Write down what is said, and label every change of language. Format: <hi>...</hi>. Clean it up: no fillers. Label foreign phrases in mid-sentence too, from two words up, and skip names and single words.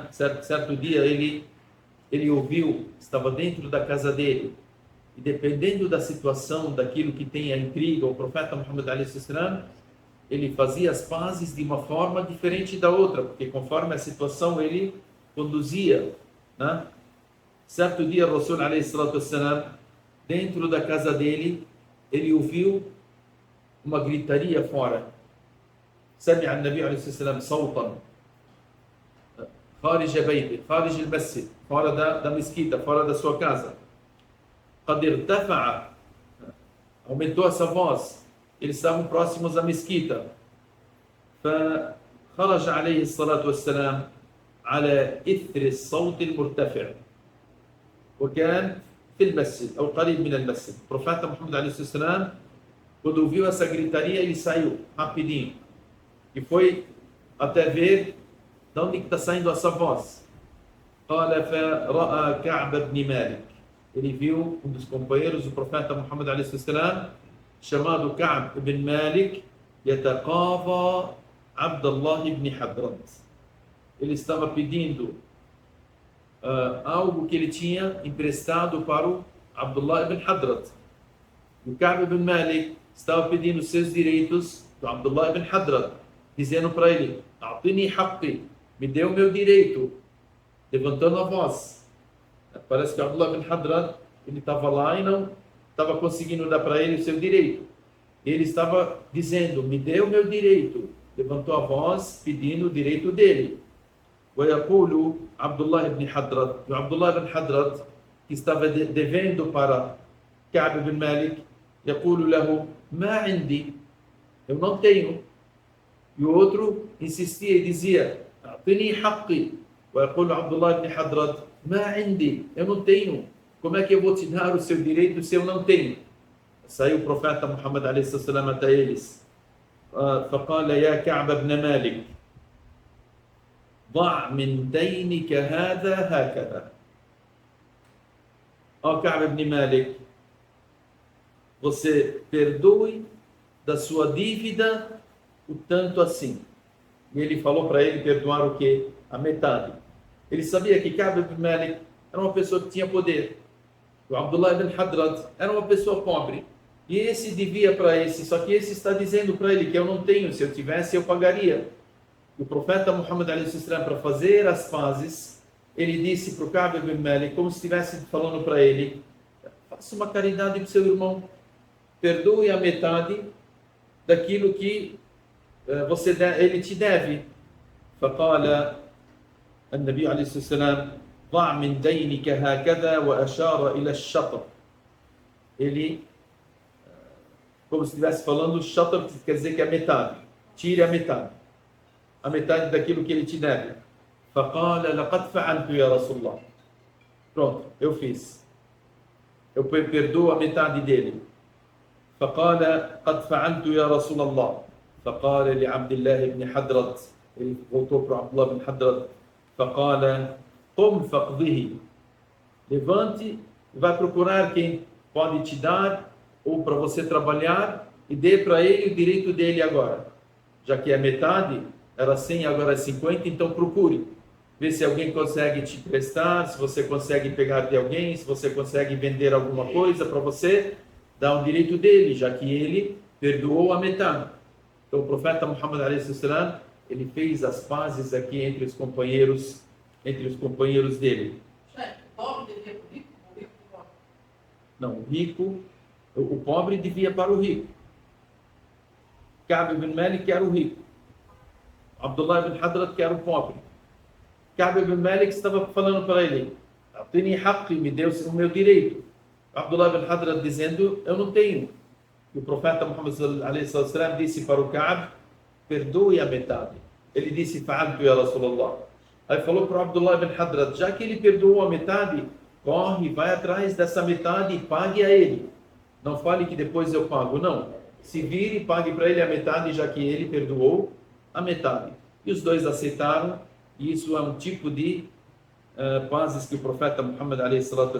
<pt>Certo dia ele ouviu, estava dentro da casa dele, e dependendo da situação, daquilo que tem a intriga, o profeta Muhammad</pt> <ar>عليه السلام,</ar> <pt>ele fazia as pazes de uma forma diferente da outra, porque conforme a situação ele conduzia, né? Certo dia, o</pt> <ar>رسول عليه السلام,</ar> <pt>dentro da casa dele, ele ouviu uma gritaria fora.</pt> <ar>سمع النبي عليه الصلاة والسلام صوتا خارج بيته خارج المسجد,</ar> <pt>fora da mesquita, fora da sua casa.</pt> <ar>قد ارتفع,</ar> <pt>aumentou essa voz, eles estavam próximos à mesquita.</pt> <ar>فخرج عليه الصلاة والسلام على إثر الصوت المرتفع وكان في المسجد أو قريب من المسجد.</ar> <pt>O profeta Muhammad</pt> <ar>عليه الصلاة والسلام,</ar> <pt>quando ouviu essa gritaria, ele saiu rapidinho e foi até ver de onde está saindo essa voz.</pt> <ar>قال فرأى كعب بن مالك.</ar> <pt>Ele viu um dos companheiros do profeta Muhammad</pt> <ar>عليه السلام</ar> <pt>chamado Ka'b ibn Malik</pt> <ar>يتقاضى عبد الله بن حضرة.</ar> <pt>Ele estava pedindo algo que ele tinha emprestado para o Abdullah ibn Hadrat. O Ka'b ibn Malik estava pedindo seus direitos do Abdullah ibn Hadrat, dizendo para ele:</pt> <ar>"أعطني حقي",</ar> <pt>me dê o meu direito, levantando a voz. Parece que Abdullah ibn Hadrat, ele estava lá e não estava conseguindo dar para ele o seu direito. Ele estava dizendo: "Me dê o meu direito", levantou a voz pedindo o direito dele.</pt> <ar>ويقول عبد الله بن حضرة, o Abdullah ibn Hadrat,</ar> <pt>que estava devendo para Ka'b ibn Malik,</pt> <ar>يقول له: "ما عندي",</ar> <pt>eu não tenho. E o outro insistia e dizia:</pt> <ar>"أعطني حقي", ويقول عبد الله بن حضرة: "ما عندي",</ar> <pt>eu não tenho. Como é que eu vou te dar o seu direito se eu não tenho? Saiu o profeta Muhammad</pt> <ar>عليه الصلاة والسلام</ar> <pt>até eles.</pt> <ar>فقال: "يا كعب بن مالك ضع من دينك هذا هكذا".</ar> <pt>Ó Ka'b ibn Malik, você perdoe da sua dívida o tanto assim. E ele falou para ele perdoar o quê? A metade. Ele sabia que Ka'b ibn Malik era uma pessoa que tinha poder. O Abdullah ibn Hadrat era uma pessoa pobre. E esse devia para esse, só que esse está dizendo para ele que eu não tenho, se eu tivesse eu pagaria. O profeta Muhammad</pt> <ar>عليه السلام,</ar> <pt>para fazer as pazes, ele disse para o Ka'b ibn Malik, como se estivesse falando para ele: faça uma caridade para o seu irmão, perdoe a metade daquilo que ele te deve.</pt> <ar>فقال النبي عليه الصلاة والسلام: ضع من دينك هكذا وأشار إلى الشطر.</ar> <pt>Ele, como se estivesse falando, shatr quer dizer que é metade, tire a metade daquilo que ele te deve.</pt> <ar>فقال لقد فعلت يا رسول الله.</ar> <pt>Pronto, eu fiz. Eu perdoo a metade dele.</pt> <ar>فقال قد فعلت يا رسول الله. فقال لعبد الله بن حضرة,</ar> <pt>ele voltou para Abdullah ibn Hadrat,</pt> <ar>فقال قم فقضه.</ar> <pt>Levante e vai procurar quem pode te dar ou para você trabalhar e dê para ele o direito dele agora. Já que é metade, era 100, agora é 50, então procure. Vê se alguém consegue te emprestar, se você consegue pegar de alguém, se você consegue vender alguma coisa para você, dá o direito dele, já que ele perdoou a metade. Então o profeta Muhammad a.s., ele fez as pazes aqui entre os companheiros dele. O pobre devia para o rico, o rico para o pobre? Não, o rico, o pobre devia para o rico. Ka'b ibn Malik era o rico. Abdullah ibn Hadrat que era o pobre. Ka'b ibn Malik estava falando para ele:</pt> <ar>"أعطني حقي",</ar> <pt>me deu o meu direito. Abdullah ibn Hadrat dizendo: "Eu não tenho". E o profeta Muhammad a.s. disse para o Ka'b: "Perdoe a metade". Ele disse:</pt> <ar>"فعلت يا رسول الله".</ar> <pt>Aí falou para o Abdullah ibn Hadrat: já que ele perdoou a metade, corre, vai atrás dessa metade e pague a ele. Não fale que depois eu pago, não. Se vire e pague para ele a metade, já que ele perdoou a metade. E os dois aceitaram, e isso é um tipo de pazes que o profeta Muhammad a.s.</pt>